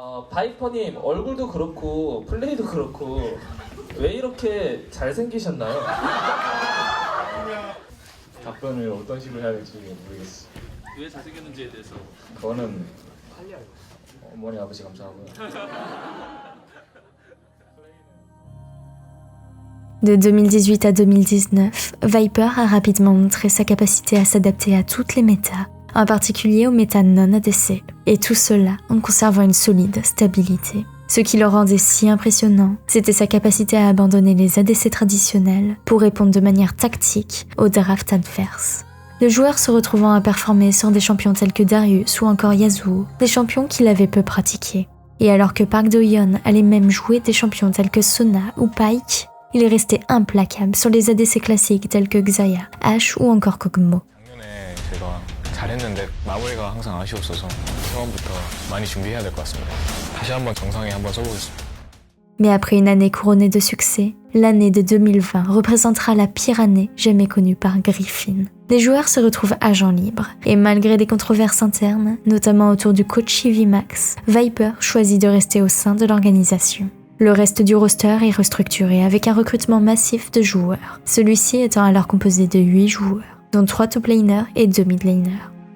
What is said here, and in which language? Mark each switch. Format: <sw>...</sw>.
<ko>바이퍼님 얼굴도 그렇고 플레이도 그렇고 왜 이렇게 잘생기셨나요? 답변을 어떤 식으로 해야 될지 모르겠어. 왜 잘생겼는지에 대해서 그거는 어머니 아버지 감사하고요.</ko> <fr>De 2018 à 2019, Viper a rapidement montré sa capacité à s'adapter à toutes les métas, en particulier aux métas non ADC, et tout cela en conservant une solide stabilité. Ce qui le rendait si impressionnant, c'était sa capacité à abandonner les ADC traditionnels pour répondre de manière tactique aux drafts adverses. Le joueur se retrouvant à performer sur des champions tels que Darius ou encore Yasuo, des champions qu'il avait peu pratiqués. Et alors que Park Do-yeon allait même jouer des champions tels que Sona ou Pyke, il est resté implacable sur les ADC classiques tels que Xayah, Ashe ou encore Kog'Maw.</fr> <ko>작년에 제가 잘했는데 마무리가 항상 아쉬웠어서 처음부터 많이 준비해야 될 것 같습니다. 다시 한번 정상에 한번 써보겠습니다.</ko> <fr>Mais après une année couronnée de succès, l'année de 2020 représentera la pire année jamais connue par Griffin. Les joueurs se retrouvent agents libres, et malgré des controverses internes, notamment autour du coach VMAX, Viper choisit de rester au sein de l'organisation. Le reste du roster est restructuré avec un recrutement massif de joueurs, celui-ci étant alors composé de 8 joueurs, dont 3 top laners et 2 mid laners.</fr>